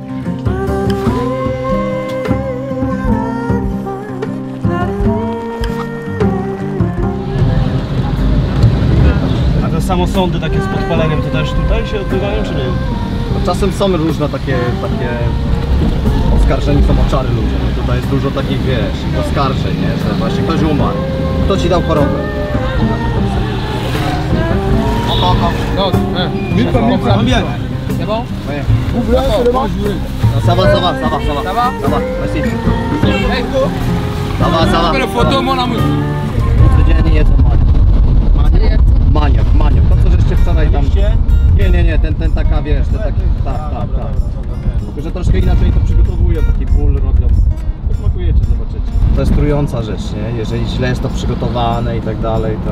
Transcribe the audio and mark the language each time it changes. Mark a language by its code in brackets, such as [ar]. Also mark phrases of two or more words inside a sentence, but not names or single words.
[pl] A te samosądy takie z podpaleniem to też tutaj się odbywają, czy nie? No, czasem są różne takie oskarżeni są o czary ludzie. No, tutaj jest dużo takich, wiesz, oskarżeń, nie? Że właśnie ktoś umarł. Kto ci dał chorobę? [fr] C'est bon? Ouais. Ouvre-la, c'est le bon? Ça va. Merci. [en] Hey, go! [fr] Ça va. Fais le photo, mon amour. [pl] Codziennie jedzą mali. Maniok. To co żeście wczoraj tam... Nie, ten taka, wiesz, tak. Tylko, że troszkę inaczej to przygotowują, taki ból robią. Posmakujecie, zobaczycie. To jest trująca rzecz, nie? Jeżeli źle jest to przygotowane i tak dalej, to...